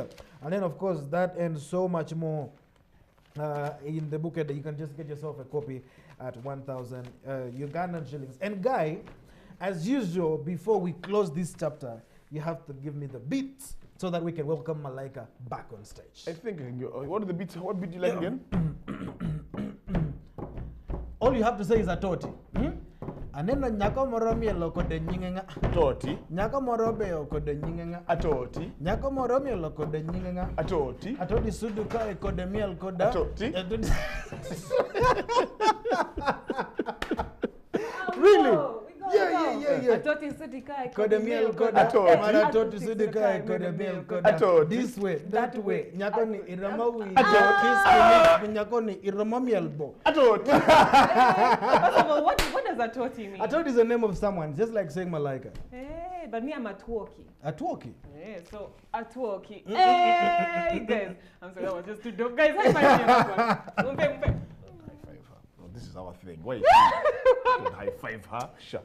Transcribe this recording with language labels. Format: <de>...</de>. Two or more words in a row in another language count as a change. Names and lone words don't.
<en>And then of course that and so much more in the book that you can just get yourself a copy at 1,000 Ugandan shillings. And Guy, as usual, before we close this chapter, you have to give me the beats so that we can welcome Malaika back on stage. I think, what are the beats? What beat do you like again? All you have to say is atoti.</en> <luo>Aneno nyako moro mielo kode nyinge nga. Atoti. Nyako moro beyo kode nyinge nga. Atoti. Nyako moro mielo kode nyinge nga. Atoti. Atoti sudu kae kode miel koda. Atoti.</luo> <en>Really? Oh, Yeah.</en> <luo>Atoti Sudikai, Kode miel koda. Atoti. Mara atoti sudu kae kode miel koda. Atoti.</luo> <en>This way, that way.</en> <luo>Nyako ni irama wi. Atoti.</luo> <en>Kiss me.</en> <luo>Nyako ni irama miel bo. Atoti.</luo> <en>First of all, what does Atoti mean? Atoti is the name of someone, just like saying Malaika. Hey, but me, I'm Atwoki. Atwoki. Yeah, so Atwoki. Hey, guys. I'm sorry, that was just too dope. Guys, high five me on that one. High five her. Oh, this is our thing. Why? Don't high five her. Sure.</en>